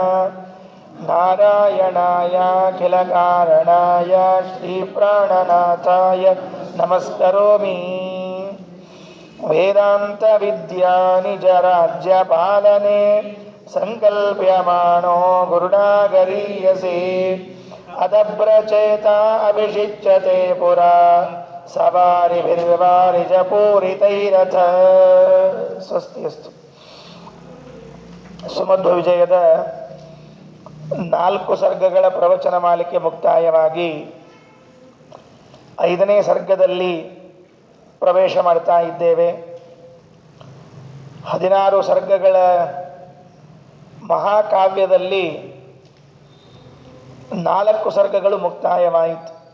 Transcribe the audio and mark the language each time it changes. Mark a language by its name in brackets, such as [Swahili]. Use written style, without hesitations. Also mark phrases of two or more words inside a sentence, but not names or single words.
[Sanskrit] ನಾರಾಯಣಾಯಾಖಿಲಕಾರಣಾಯ ಶ್ರೀಪ್ರಾಣನಾಥಾಯ ನಮಸ್ಕರೋಮಿ ವೇದಾಂತ ವಿದ್ಯಾ ನಿಜ ರಾಜ್ಯ ಪಾಲನೆ ಸಂಕಲ್ಪ್ಯಮಾಣೋ ಗುರುಣಾಗರೀಯಸೇ ಅದಭ್ರಚೇತ ಅಭಿಷಿಚ್ಯತೆ ಪುರಾ ಸವಾರಿಭಿರ್ವಾರಿಜ ಪೂರಿತೈರಥ. [Kannada] ಸ್ವಸ್ತಿಯಸ್ತು. ಸುಮಧ್ವ ವಿಜಯದ 4 ಸರ್ಗಗಳ ಪ್ರವಚನ ಮಾಲಿಕೆ ಮುಕ್ತಾಯವಾಗಿ 5ನೇ ಸರ್ಗದಲ್ಲಿ ಪ್ರವೇಶ ಮಾಡ್ತಾ ಇದ್ದೇವೆ. 16 ಸರ್ಗಗಳ ಮಹಾಕಾವ್ಯದಲ್ಲಿ 4 ಸರ್ಗಗಳು ಮುಕ್ತಾಯವಾಯಿತು.